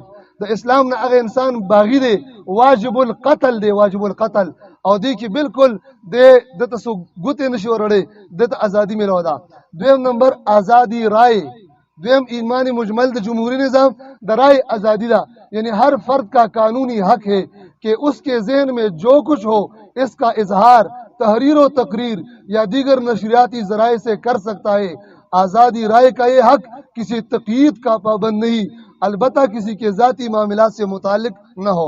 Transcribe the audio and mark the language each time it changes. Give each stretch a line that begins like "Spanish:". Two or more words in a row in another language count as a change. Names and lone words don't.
Pashto: د اسلام نه هغه انسان باغی دی واجب القتل دی واجب القتل او دی کې بالکل د تاسو ګوتې نشي ورړې د ازادي ملو ده. دویم نمبر
Urdu: آزادی رائے.
Pashto: دویم ایمانی مجمل د جمہوری نظام د رائے آزادی ده،
Urdu: یعنی ہر فرد کا قانونی حق ہے کہ اس کے ذہن میں جو کچھ ہو اس کا اظہار تحریر و تقریر یا دیگر نشریاتی ذرائع سے کر سکتا ہے. آزادی رائے کا یہ حق کسی تقیید کا پابند نہیں، البتہ کسی کے ذاتی معاملات سے متعلق نہ ہو.